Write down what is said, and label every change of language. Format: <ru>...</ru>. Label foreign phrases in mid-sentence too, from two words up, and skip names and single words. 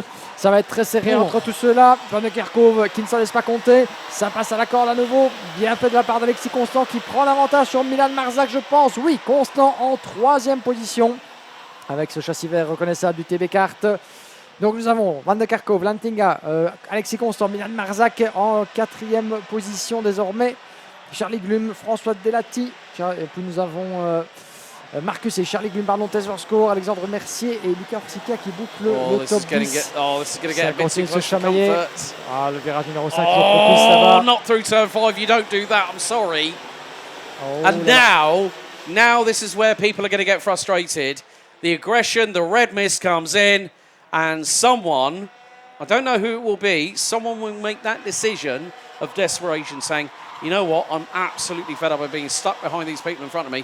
<fr>Ça va être très serré entre tous ceux-là. Van de Kerkhove qui ne s'en laisse pas compter. Ça passe à la corde à nouveau. Bien fait de la part d'Alexis Constant qui prend l'avantage sur Milan Marzac, je pense. Oui, Constant en 3e position avec ce châssis vert reconnaissable du TB Kart. Donc nous avons Van de Kerkhove, Lantinga, Alexis Constant, Milan Marzac en 4e position désormais. Charlie Glum, François Delati. Et puis nous avons Marcus et Charlie Glum, pardon, Tesverscore, Alexandre Mercier et Luca Orsica qui bouclent le top 10. Ça continue de se chamailler. Ah, le virage numéro 5 qui est propice là-bas.</fr> <en>Not through turn 5, you don't do that, I'm sorry. Oh, and now this is where people are going to get frustrated. The aggression, the red mist comes in, and someone, I don't know who it will be, someone will make that decision of desperation, saying, you know what, I'm absolutely fed up of being stuck behind these people in front of me.</en>